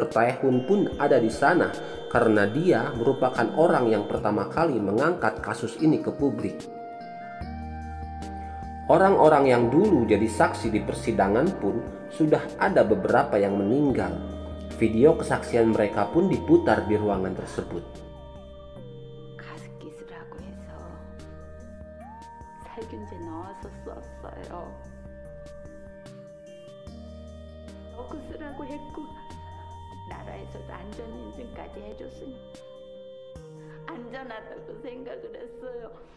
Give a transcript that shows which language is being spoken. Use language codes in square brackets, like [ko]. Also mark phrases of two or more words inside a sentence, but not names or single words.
[id] Taehun pun ada di sana karena dia merupakan orang yang pertama kali mengangkat kasus ini ke publik. Orang-orang yang dulu jadi saksi di persidangan pun sudah ada beberapa yang meninggal. Video kesaksian mereka pun diputar di ruangan tersebut. [ko] 가습기술하고 해서 살균제 넣어서 썼어요. 넣고 쓰라고 했고 나라에서도 안전인증까지 해줬으니 안전하다고 생각을 했어요.